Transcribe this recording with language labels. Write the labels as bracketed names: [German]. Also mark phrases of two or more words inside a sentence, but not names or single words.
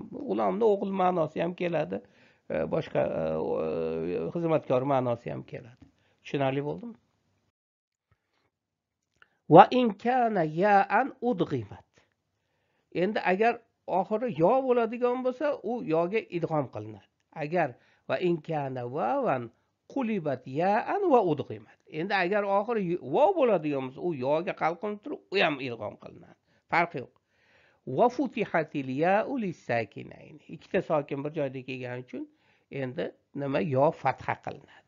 [Uzbek] G'ulomni o'g'il ma'nosi ham keladi, boshqa xizmatkor ma'nosi ham keladi. Tushunarli bo'ldimi? [Arabic] وإن كان ياءً أدغمت. [Uzbek] Endi agar oxiri yo bo'ladigan bo'lsa, u yoga idg'om qilinadi. [Arabic] Agar وإن كان واوًا قلبت ياءً وأدغمت. [Uzbek] Endi agar oxiri vav bo'ladigan bo'lsa, u yoga qalqinib turib, u ham idg'om qilinadi. Farqi yo'q. [Arabic] وفتحت الياء للساكنين. [Uzbek] Ikkita sokin bir joyda kelgani uchun endi nima yo fatha qilinadi.